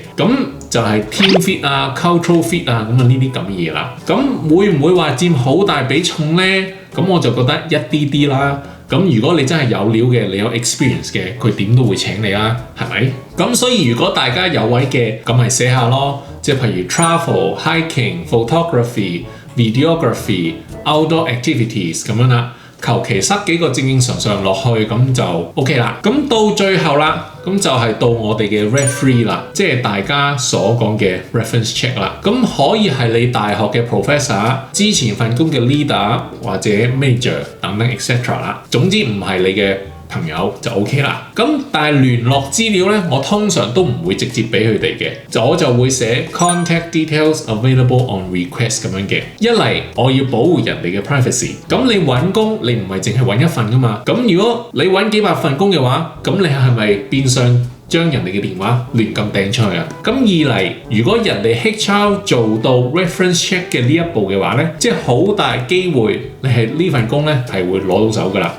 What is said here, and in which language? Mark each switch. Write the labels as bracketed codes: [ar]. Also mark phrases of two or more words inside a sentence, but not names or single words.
[yue] 咁就係 [en] team fit [yue] 啊、 [en] cultural fit [yue] 啊，咁呢啲咁嘅嘢啦。咁會唔會話佔好大比重咧？咁我就覺得一啲啲啦。咁如果你真係有料嘅，你有 experience 嘅，佢點都會請你啦，係咪？咁所以如果大家有位嘅，咁咪寫下咯，即係譬如 [en] travel、hiking、photography、videography、outdoor activities [yue] 咁樣啦。求其塞幾個正常落去，咁就 OK 啦。咁到最後啦，咁就係到我哋嘅 referee 啦，即係大家所講嘅 [en] reference check [yue] 啦。咁可以係你大學嘅 professor、之前份工嘅 leader 或者 major 等等 etc 啦。總之唔係你嘅朋友就 OK 啦。咁但係聯絡資料咧，我通常都唔會直接俾佢哋嘅，我就會寫 [en] contact details available on request [yue] 咁樣嘅。一嚟我要保護人哋嘅 privacy。咁你揾工，你唔係淨係揾一份噶嘛。咁如果你揾幾百份工嘅話，咁你係咪變相將人哋嘅電話亂咁掟出去啊？咁二嚟，如果人哋 HR 做到 [en] reference check [yue] 嘅呢一步嘅話咧，即係好大機會你係呢份工咧係會攞到手噶啦。